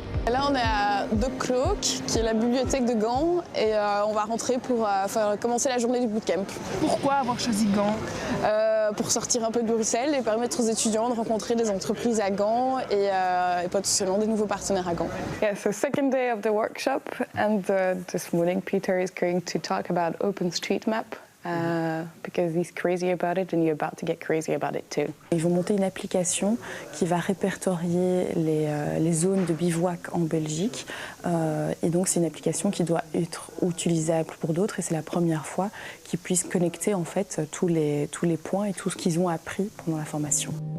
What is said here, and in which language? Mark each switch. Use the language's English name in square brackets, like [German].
[French] Là, on est à De Klook, qui est la bibliothèque de Gand, et on va rentrer pour commencer la journée du bootcamp. Pourquoi avoir choisi Gand? Pour sortir un peu de Bruxelles et permettre aux étudiants de rencontrer des entreprises à Gand et potentiellement des nouveaux partenaires à Gand. [English] Yeah, so second day of the workshop, and this morning Peter is going to talk about OpenStreetMap. Because he's crazy about it and you're about to get crazy about it too. [French] Ils vont monter une application qui va répertorier les zones de bivouac en Belgique. Et donc c'est une application qui doit être utilisable pour d'autres et c'est la première fois qu'ils puissent connecter en fait tous les points et tout ce qu'ils ont appris pendant la formation.